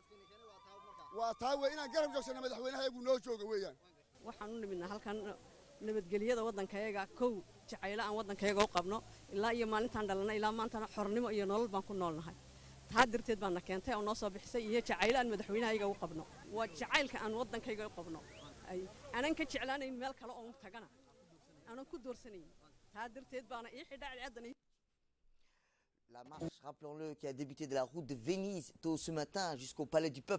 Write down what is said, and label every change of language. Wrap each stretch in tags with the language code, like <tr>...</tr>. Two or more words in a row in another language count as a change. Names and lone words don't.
<so>waxaan u nimidnaa halkan nabadgelyada waddankayaga kow jacaylo aan waddankayaga u qabno ilaa iyo maalintaan dhalanay ilaa maantana xornimo iyo nolol baan ku noolnahay taa darteed baana keentay oo noo soo bixisay iyo jacaylo aan madaxweynahayaga u qabno waa jacaylka aan waddankayga u qabno aanan ka jeclaanayn meel kale oo tagana aanan ku doorsanayn taa darteed baana ii xidhaa cadceedan.</so> <fr>La marche, rappelons-le, qui a débuté de la route de Venise tôt ce matin jusqu'au Palais du Peuple.</fr>